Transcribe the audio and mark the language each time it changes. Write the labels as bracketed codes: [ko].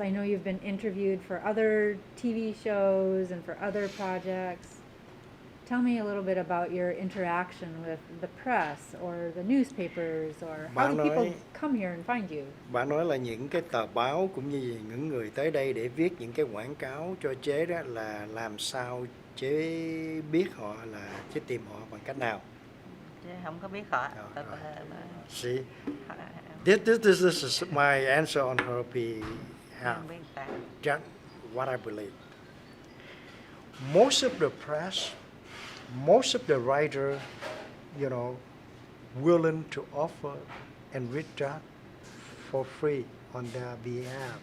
[en] I know you've been interviewed for other TV shows and for other projects. Tell me a little bit about your interaction with the press or the newspapers, or how [vi] Bà [en] do people [vi] nói- [en] come here and find you? [vi] Bà nói là những cái tờ báo cũng như những người tới đây để viết những cái quảng cáo cho chế đó là làm sao chế biết họ là chế tìm họ bằng cách nào. Chứ không có biết họ. Rồi, rồi. [en] See, this is my answer on her behalf. [vi] Không biết ta. [en] Just what I believe. most of the press, most of the writer, you know, willing to offer and read that for free on their behalf.